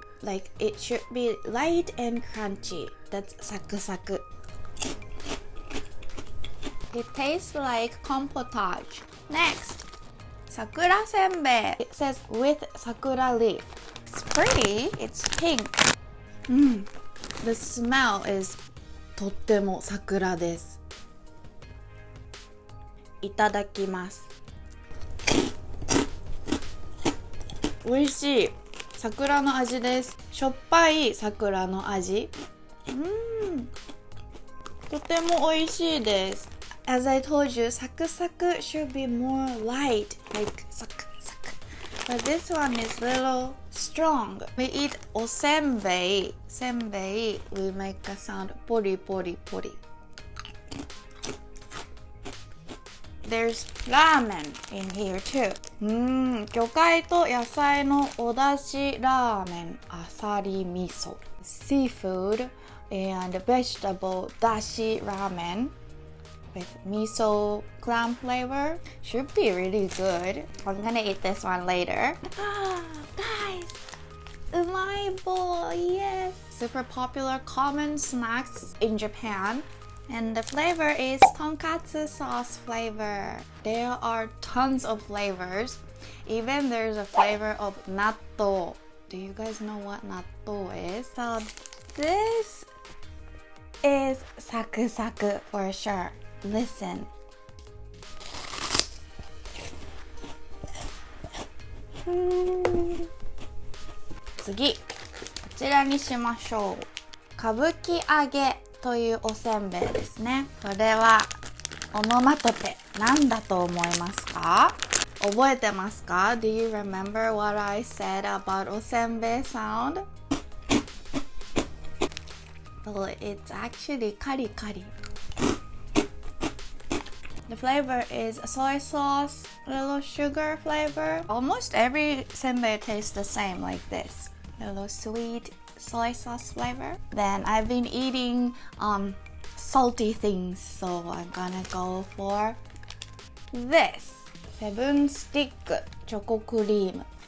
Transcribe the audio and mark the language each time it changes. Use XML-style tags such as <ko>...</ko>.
<en>Like it should be light and crunchy. That's saku saku. It tastes like compotage. Next, sakura senbei. It says with sakura leaf. It's pretty. It's pink. The smell is</en> <ja>とっても桜です。いただきます。美味しい。桜の味です。しょっぱい桜の味。とても美味しいです。</ja> <en>As I told you, サクサク should be more light, like サクサク。 But this one is little strong. We eat おせんべい。せんべい we make a sound ポリポリポリ。 There's ramen in here too.</en> <ja>魚介と野菜のお出汁ラーメン、あさり味噌。</ja> <en>Seafood and vegetable dashi ramen with miso clam flavor. Should be really good. I'm gonna eat this one later. Guys! Umaibo, yes! Super popular common snacks in Japan. And the flavor is tonkatsu sauce flavor. There are tons of flavors. Even there's a flavor of natto. Do you guys know what natto is? So this is saku-saku for sure. Listen.</en> <ja>次、こちらにしましょう。歌舞伎揚げというおせんべいですね。これはオノマトペなんだと思いますか？覚えてますか？</ja> <en>Do you remember what I said about おせんべい sound? Well, it's actually カリカリ。 The flavor is soy sauce, little sugar flavor. Almost every senbei tastes the same like this. A little sweet soy sauce flavor. Then I've been eating salty things, so I'm gonna go for this.</en> <ja>セブンスティックチョコクリーム。</ja>